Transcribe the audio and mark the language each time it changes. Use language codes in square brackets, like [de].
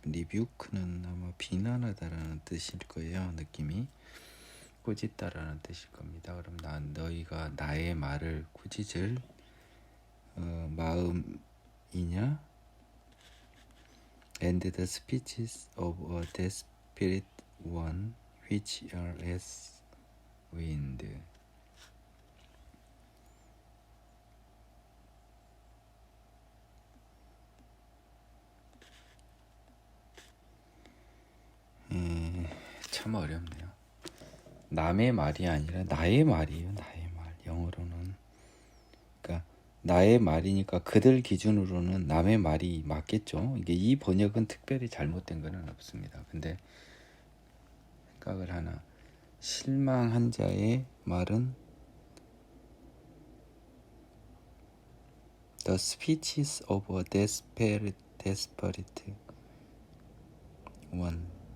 [ko] 리뷰크는 아마 비난하다라는 뜻일 거예요. 느낌이 꾸짖다라는 뜻일 겁니다. 그럼 너희가 나의 말을 꾸짖을 마음이냐? [en] And the speeches of a desperate one which are as wind. [ko] 참 어렵네요. 남의 말이 아니라 나의 말이에요. 나의 말. 영어로는 그러니까 나의 말이니까 그들 기준으로는 남의 말이 맞겠죠. 이게 이 번역은 특별히 잘못된 건 없습니다. 근데 생각을 하나, 실망한 자의 말은 [en] The speeches of a desperate one.